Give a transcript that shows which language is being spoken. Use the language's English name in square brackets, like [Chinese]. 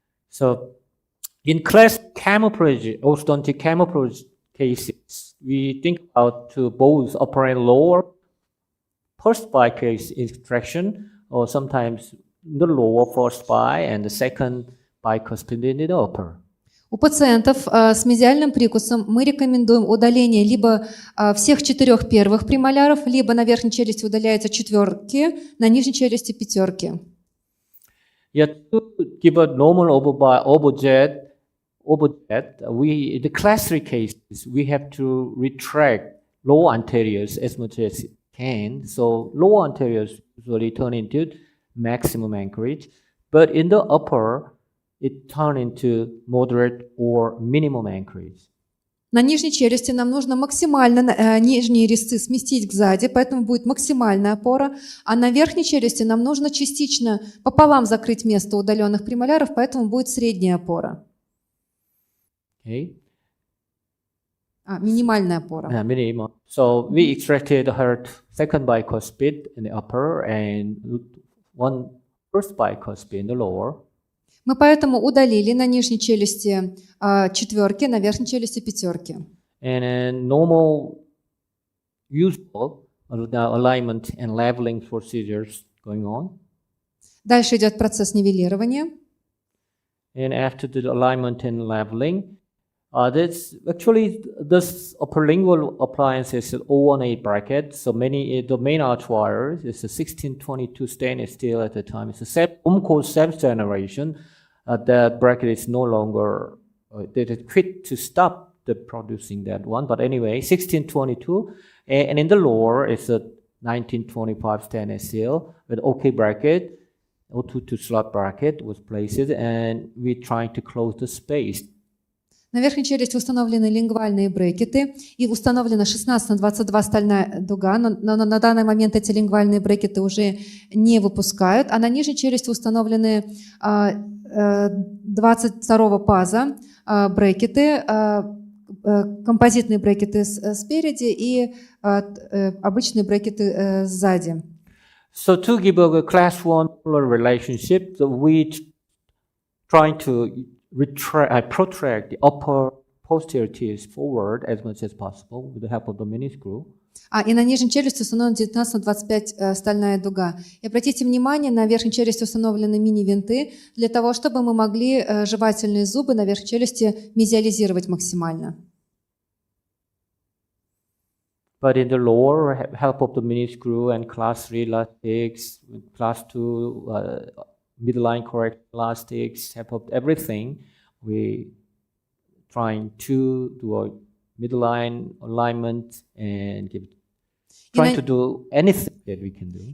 [English] So, in class camouflage, orthodontic camouflage cases, we think about both upper and lower. First bite case extraction, or sometimes the lower first bite and the second bicuspid in the upper. [Russian] У пациентов с мезиальным прикусом мы рекомендуем удаление либо всех 4 первых премоляров, либо на верхней челюсти удаляются 4, на нижней челюсти 5. [English] Yeah, to give a normal overjet, the class 3 cases, we have to retract lower anteriors as much as can. So lower anteriors usually turn into maximum anchorage, but in the upper, it turn into moderate or minimum anchorage. [Russian] На нижней челюсти нам нужно максимально нижние резцы сместить сзади, поэтому будет максимальная опора, а на верхней челюсти нам нужно частично пополам закрыть место удаленных премоляров, поэтому будет средняя опора. [English] Okay. [Russian] Минимальная опора. [English] Minimum. So we extracted her second bicuspid in the upper and one first bicuspid in the lower. [Russian] Мы поэтому удалили на нижней челюсти 4, на верхней челюсти 5. [English] And normal, usual alignment and leveling procedures going on. [Russian] Дальше идет процесс нивелирования. [English] And after the alignment and leveling, this upper lingual appliance is an 018 bracket. So the main arch wire is a 1622 stainless steel at the time. It's a Umco 7th generation. That bracket is no longer, they quit to stop producing that one. But anyway, 1622, and in the lower it's a 1925 stainless steel with OK bracket, O2 slot bracket was placed, and we're trying to close the space. [Russian] На верхней челюсти установлены лингвальные брекеты и установлена 16 на 22 стальная дуга, но на данный момент эти лингвальные брекеты уже не выпускают, а на нижней челюсти установлены 22 паза брекеты, композитные брекеты спереди и обычные брекеты сзади. [English] So to give a class 1 relationship, we trying to protract the upper posterior teeth forward as much as possible with the help of the mini screw. [Russian] И на нижней челюсти установлена 19 на 25 стальная дуга. И обратите внимание, на верхней челюсти установлены мини-винты для того, чтобы мы могли жевательные зубы на верхней челюсти мезиализировать максимально. [English] But in the lower, help of the mini screw and class 3 elastics, class 2 midline correct elastics, help of everything, we trying to do a midline alignment and trying to do anything that we can do.